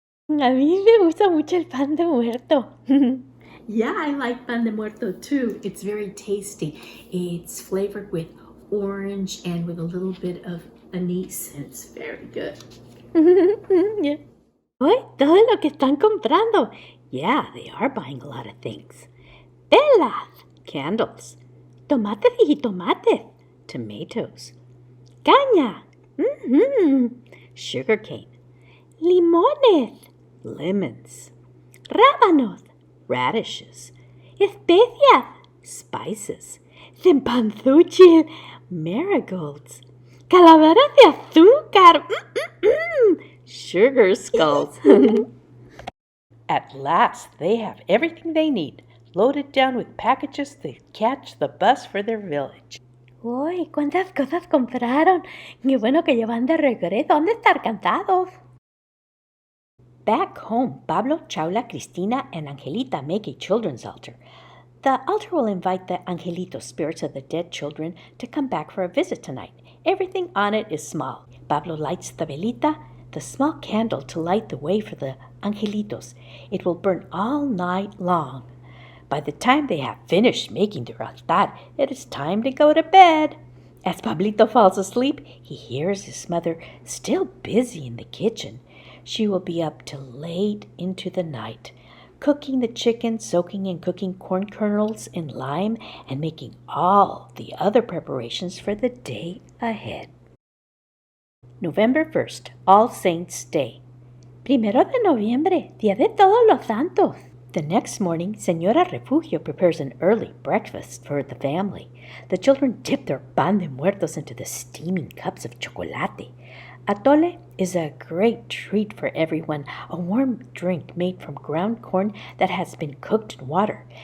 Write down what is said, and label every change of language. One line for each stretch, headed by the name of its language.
Spanish: A mí me gusta mucho el pan de muerto.
English: Yeah, I like pan de muerto too. It's very tasty. It's flavored with orange and with a little bit of anise, and it's very good. Yeah.
Spanish: Hoy, todo lo que están comprando.
English: Yeah, they are buying a lot of things.
Spanish: Velas, candles, tomates y jitomates, tomatoes, caña, sugarcane, limones, lemons, rábanos, radishes, especias, spices, cempasúchil, marigolds, calaveras de azúcar,
English: sugar skulls. At last, they have everything they need, loaded down with packages to catch the bus for their village.
Spanish: Uy, cuántas cosas compraron. Qué bueno que llevan de regreso. ¿Dónde estar cansados?
English: Back home, Pablo, Shaula, Cristina, and Angelita make a children's altar. The altar will invite the angelitos, spirits of the dead children, to come back for a visit tonight. Everything on it is small. Pablo lights the velita, the small candle, to light the way for the angelitos. It will burn all night long. By the time they have finished making their altar, it is time to go to bed. As Pablito falls asleep, he hears his mother still busy in the kitchen. She will be up till late into the night, cooking the chicken, soaking and cooking corn kernels in lime, and making all the other preparations for the day ahead. November 1st, All Saints' Day.
Spanish: 1 de noviembre, Día de Todos los Santos.
English: The next morning, Señora Refugio prepares an early breakfast for the family. The children dip their pan de muertos into the steaming cups of chocolate. Atole is a great treat for everyone, a warm drink made from ground corn that has been cooked in water.